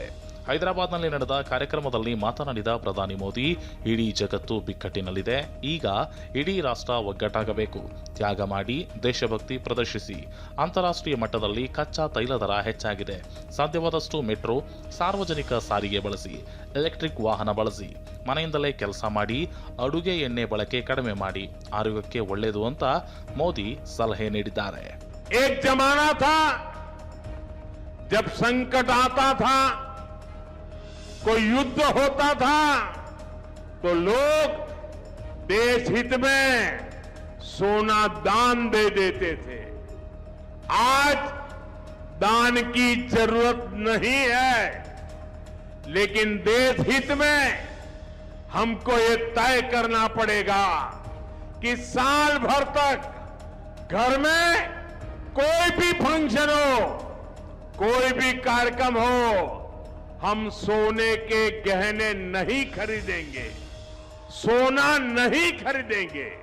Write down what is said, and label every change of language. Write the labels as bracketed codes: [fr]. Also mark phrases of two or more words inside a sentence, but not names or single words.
[kn] ಹೈದರಾಬಾದ್ನಲ್ಲಿ ನಡೆದ ಕಾರ್ಯಕ್ರಮದಲ್ಲಿ ಮಾತನಾಡಿದ ಪ್ರಧಾನಿ ಮೋದಿ, ಇಡೀ ಜಗತ್ತು ಬಿಕ್ಕಟ್ಟಿನಲ್ಲಿದೆ, ಈಗ ಇಡೀ ರಾಷ್ಟ್ರ ಒಗ್ಗಟ್ಟಾಗಬೇಕು, ತ್ಯಾಗ ಮಾಡಿ ದೇಶಭಕ್ತಿ ಪ್ರದರ್ಶಿಸಿ. ಅಂತಾರಾಷ್ಟ್ರೀಯ ಮಟ್ಟದಲ್ಲಿ ಕಚ್ಚಾ ತೈಲ ದರ ಹೆಚ್ಚಾಗಿದೆ, ಸಾಧ್ಯವಾದಷ್ಟು ಮೆಟ್ರೋ, ಸಾರ್ವಜನಿಕ ಸಾರಿಗೆ ಬಳಸಿ, ಎಲೆಕ್ಟ್ರಿಕ್ ವಾಹನ ಬಳಸಿ, ಮನೆಯಿಂದಲೇ ಕೆಲಸ ಮಾಡಿ, ಅಡುಗೆ ಎಣ್ಣೆ ಬಳಕೆ ಕಡಿಮೆ ಮಾಡಿ, ಆರೋಗ್ಯಕ್ಕೆ ಒಳ್ಳೆಯದು ಅಂತ ಮೋದಿ ಸಲಹೆ ನೀಡಿದ್ದಾರೆ. [hi] एक जमाना था जब संकट आता था, कोई युद्ध होता था तो लोग देश हित में सोना दान दे देते थे. आज दान की जरूरत नहीं है, लेकिन देश हित में हमको ये तय करना पड़ेगा कि साल भर तक घर में कोई भी फंक्शन हो, कोई भी कार्यक्रम हो, हम सोने के गहने नहीं खरीदेंगे, सोना नहीं खरीदेंगे.